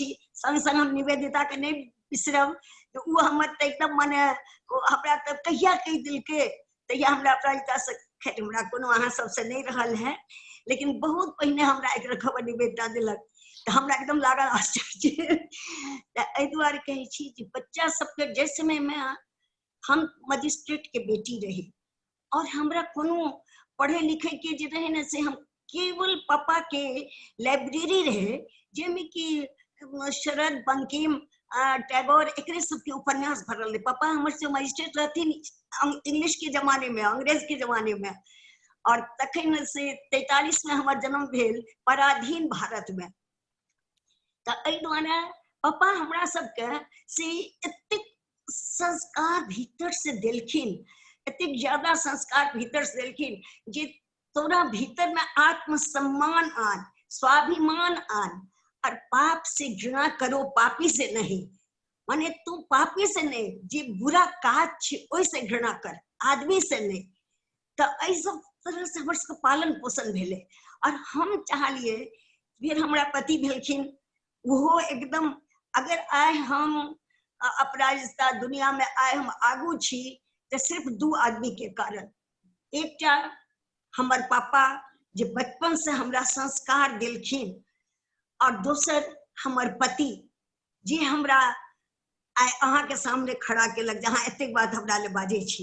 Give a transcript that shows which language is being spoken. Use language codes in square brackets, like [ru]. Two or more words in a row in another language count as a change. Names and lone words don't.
[mai] संग संग हम निवेदिता के नहीं बिसरब, तो वो हमर तो एकदम मने हमरा तो कहिया कहि दिलकै तहिया हमरा अपराजिता से खैर हमरा कोनो अहाँ सबसे नहीं रहल है, लेकिन बहुत पहिने हमरा एक खबर निवेदिता दिलक तो हमरा एकदम लागल आश्चर्य। एहि दुआरे कहै छी जे बच्चा सबके जै समय में हम मजिस्ट्रेट के बेटी रही और हमरा कोनो पढ़े लिखे के जे रहे न से हम केवल पापा के लाइब्रेरी रहे जेमे कि शरद बंकिम टैगोर एकरे सबके उपन्यास भरल रहे। पापा हमर से मजिस्ट्रेट रहथिन इंग्लिश के जमाने में, अंग्रेज के जमाने में, और तखन से 43 में हमर जन्म भेल पराधीन भारत में। तो एहि दुआरे पापा हमरा सबके से एतेक संस्कार भीतर से देलखिन, एतेक ज्यादा संस्कार भीतर से देलखिन जे तोरा भीतर में आत्मसम्मान आन, स्वाभिमान आन, और पाप से घृणा करो पापी से नहीं। माने तू पापी से नहीं, जे बुरा काज छे ओहि से घृणा कर, आदमी से नहीं। तो एहि सब तरह से हमर सबके पालन पोषण भेले और हम चाहलिए फिर हमरा पति भेलखिन वो एकदम, अगर आए हम अपराजिता दुनिया में आए हम आगू छी तो सिर्फ 2 आदमी के कारण। एकटा हमर पापा जे बचपन से हमरा संस्कार देलखिन और दोसर हमर पति जे हमरा आइ अहाँ के सामने खड़ा केलक जहाँ एतेक बात हमरा ले बाजै छी।